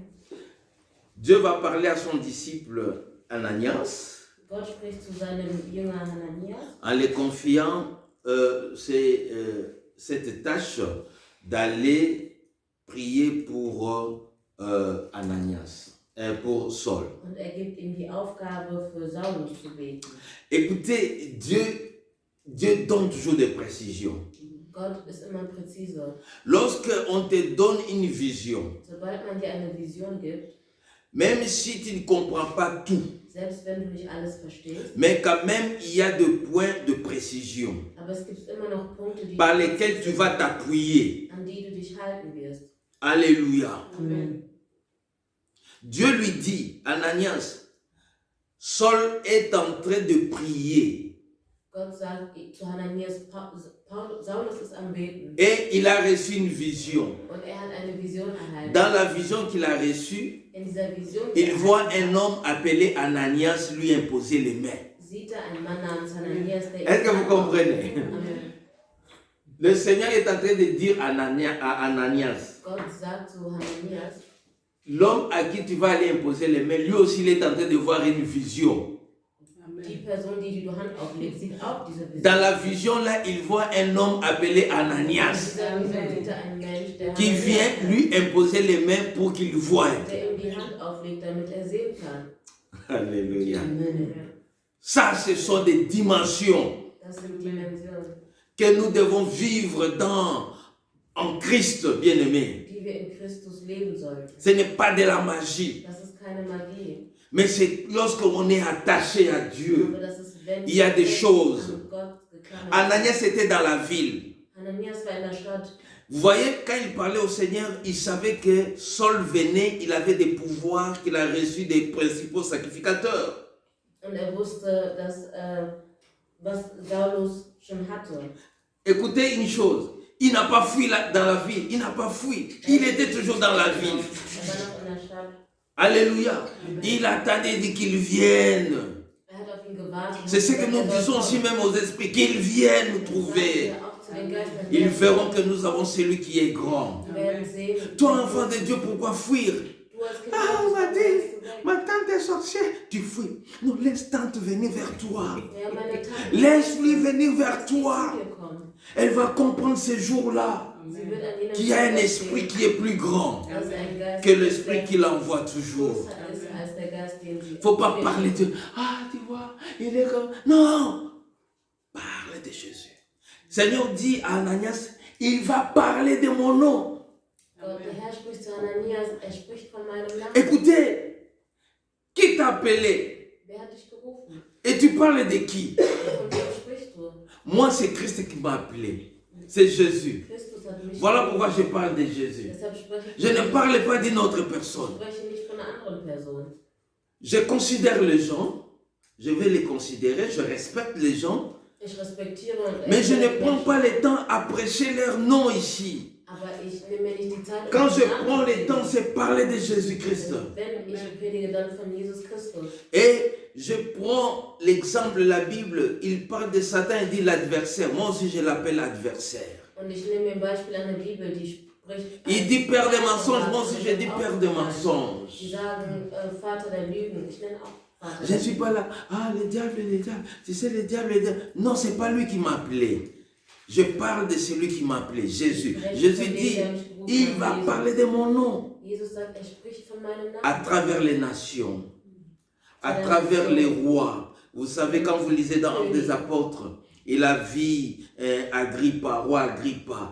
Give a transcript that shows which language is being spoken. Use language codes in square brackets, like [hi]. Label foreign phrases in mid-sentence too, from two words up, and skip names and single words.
[fr] Dieu va parler à son disciple Ananias [de] Gott spricht zu seinem Jünger Hananias [fr] en lui confiant cette tâche d'aller prier pour Ananias, pour Saul. [de] und gibt ihm die Aufgabe, für Saulus zu beten. [fr] Écoutez, Dieu donne toujours des précisions. [de] Gott ist immer präzise. [fr] Lorsque on te donne une vision, [de] Sobald man dir eine Vision gibt, [fr] même si tu ne comprends pas tout, [de] selbst wenn du nicht alles verstehst, [fr] mais quand même il y a des points de précision [de] aber es gibt immer noch Punkte, [fr] par lesquels tu vas t'appuyer. [de] an die du dich halten wirst. [fr] Alléluia. [de] Amen. [fr] Dieu lui dit, Ananias, Saul est en train de prier [de] Gott sagt zu Hananias, Saulus ist am Beten [fr] et il a reçu une vision. [de] und hat eine Vision erhalten. [fr] Dans la vision qu'il a reçue, [de] In dieser Vision, die [fr] il voit un homme appelé Ananias lui imposer les mains. [de] sieht einen Mann namens Hananias, der [fr] Est-ce que vous comprenez? [de] Amen. [fr] Le Seigneur est en train de dire à Ananias, [de] Gott sagt zu Hananias, [fr] l'homme à qui tu vas aller imposer les mains, lui aussi il est en train de voir une vision. [de] die Person, die du Hand auflegst, sieht auch diese Vision. [fr] Dans la vision là, il voit un homme appelé [de] In Ananias dieser Vision sieht einen Mensch, der [fr] qui vient lui imposer les mains pour qu'il voie. [de] der ihm die Hand auflegt, damit sehen kann. [fr] Alléluia. [de] Amen. [fr] Ça, ce sont des dimensions [de] Das sind Dimensionen, [fr] que nous devons vivre en Christ, bien-aimé. [de] die wir in Christus leben sollten. [fr] Ce n'est pas de la magie, [de] Das ist keine Magie, [fr] mais c'est lorsqu'on est attaché à Dieu. [de] aber das ist, wenn [fr] Il y a des [de] wir [fr] choses. [de] an Gott geklammert sind. [fr] Ananias était dans la ville. [de] Hananias war in der Stadt. [fr] Vous voyez, quand il parlait au Seigneur, il savait que Saul venait, il avait des pouvoirs qu'il a reçus des principaux sacrificateurs. [de] Und wusste, dass, was Saulus schon hatte. [fr] Écoutez une chose, il n'a pas fui dans la ville, il n'a pas fui, il était toujours dans la ville. [de] Er war noch in der Stadt. [fr] Alléluia. Il attendait qu'il vienne. [de] Hat auf ihn gewartet. [fr] C'est ce que nous disons aussi même aux esprits, qu'ils viennent nous trouver. [de] Auch zu den Geistern, [fr] Ils verront que nous avons celui qui est grand. [de] die werden sehen. [fr] Toi, enfant de Dieu, pourquoi fuir? [de] Du als Kind [fr] Ah, on m'a [de] Gottes, [fr] dit, [de] warum gehst du weg? [fr] ma tante est sorcière. Tu fuis. Non, laisse tante venir vers toi. [de] Ja, meine Tante. [fr] Laisse-lui venir vers [de] Sie [fr] toi. [de] zu dir kommen. [fr] Elle va comprendre ces jours-là [de] Sie wird an jenem [fr] qu'il y a un [de] Tag [fr] esprit [de] sehen, [fr] qui est plus grand [de] dass ein Geist [fr] que l'esprit qu'il envoie toujours. [de] größer ist als der Geist, den sie [fr] Il ne faut pas parler de ah, tu vois, il est comme. Non! Parle de Jésus. Seigneur dit à Ananias, il va parler de mon nom. [de] Gott, der Herr spricht zu Hananias, spricht von meinem Namen. [fr] Écoutez, qui t'a appelé? [de] Wer hat dich gerufen? [fr] Et tu parles de qui? [de] Von wem sprichst du? [fr] Moi, c'est Christ qui m'a appelé. C'est Jésus. [de] Christus hat mich [fr] Voilà [de] gerufen. [fr] pourquoi je parle de Jésus. [de] Deshalb spreche ich [fr] Je ne [de] von [fr] parle pas d'une autre personne. [de] Ich spreche nicht von einer anderen Person. [fr] Je considère les gens, je vais les considérer, je respecte les gens, [de] Ich respektiere und [fr] mais je ne [de] ehre [fr] prends [de] Menschen, [fr] pas le temps à prêcher leur nom ici. [de] aber ich nehme mir nicht die Zeit, [fr] Quand je [de] den Namen [fr] prends [de] zu [fr] le [de] reden. [fr] temps, c'est parler de Jésus-Christ. [de] Wenn ich predige, dann von Jesus Christus. [fr] Et je prends l'exemple de la Bible, il parle de Satan et dit l'adversaire. Moi aussi, je l'appelle adversaire. [de] Und ich nehme mir ein Beispiel an der Bibel, die spricht. [fr] Il dit père de mensonges, moi aussi, je dis père de [de] Die [fr] mensonges. [de] sagen Vater der Lügen. Ich nenne auch Vater [fr] Je ne [de] der [fr] suis pas là, ah, le diable, tu sais, le diable. Non, ce n'est pas lui qui m'a appelé. Je parle de celui qui m'a appelé, Jésus. Jésus dit, il va parler de mon nom [de] Jesus sagt, spricht von meinem Namen. [fr] à travers les nations, à travers les rois. Vous savez, quand vous lisez dans Actes des Apôtres, il a vu Agrippa, roi Agrippa.